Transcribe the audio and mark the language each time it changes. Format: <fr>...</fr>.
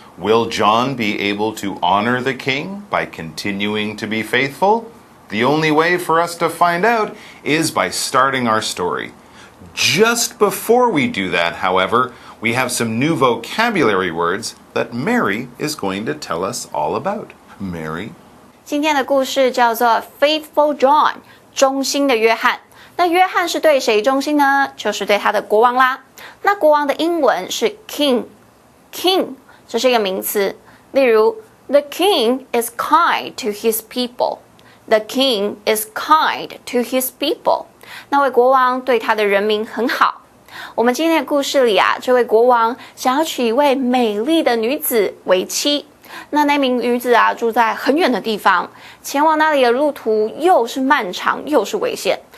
<en>Will John be able to honor the king by continuing to be faithful? The only way for us to find out is by starting our story. Just before we do that, however, we have some new vocabulary words that Mary is going to tell us all about. Mary?</en> <zh>今天的故事叫做 Faithful John， 忠心的约翰。那约翰是对谁忠心呢？就是对他的国王啦。那国王的英文是 king， 这是一个名词。</zh> <en>例如 The king is kind to his people。The king is kind to his people.</en> <zh>那位国王对他的人民很好。我们今天的故事里啊，这位国王想要娶一位美丽的女子为妻。那名女子啊，住在很远的地方，前往那里的路途又是漫长又是危险。</zh>